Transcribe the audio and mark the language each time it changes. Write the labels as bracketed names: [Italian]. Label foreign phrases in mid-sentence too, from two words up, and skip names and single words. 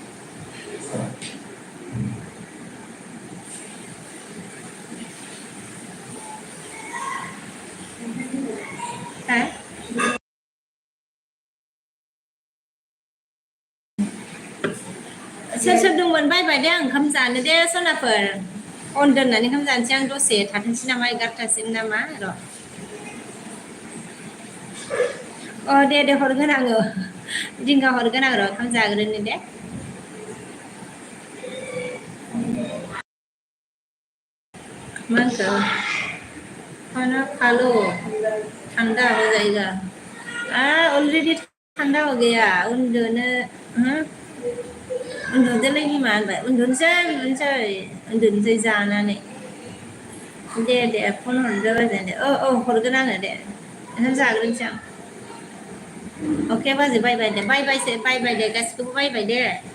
[Bodo] हा सोर सोर दंमोन बायबाय दे आं ओंखाम जानो दे सनाफोर अन दोननानै ओंखाम जानोसै आं दसे थाथोंसै नामा 11थासिम नामा र' दे हरगोन आङो दिंगा हरगोन आं र' ओंखाम जाग्रोनो दे मा होनखो [Hindi] खाना खा लो ठंडा हो जाएगा अलरेडी ठंडा हो गया [Bodo] उन्दुनो उन्दुदोलै बिमा होनबाय उन्दुनोसै जानानै दे फन हरदो बाजै दे हरगोन आङो दे ओंखाम जाग्रोनोसै आं अके बाजै बाय दे बाय दे गासिखौबो बाय दे